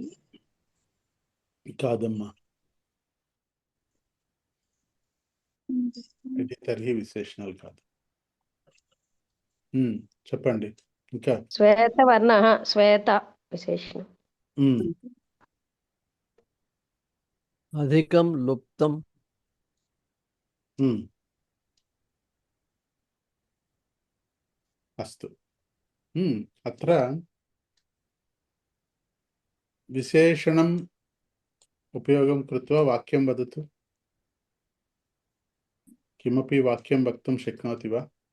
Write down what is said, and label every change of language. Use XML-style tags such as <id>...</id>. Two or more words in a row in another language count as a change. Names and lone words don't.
<te>కాదమ్మా ఇది తర్హి విశేషణాలు కాదు చెప్పండి ఇంకా శ్వేతవర్ణ శ్వేత విశేషణం అధికం లుప్తం</te> <sa>अस्तु अत्र विशेषणम् उपयोगं कृत्वा वाक्यं वदतु किमपि वाक्यं वक्तुं शक्नोति वा</sa>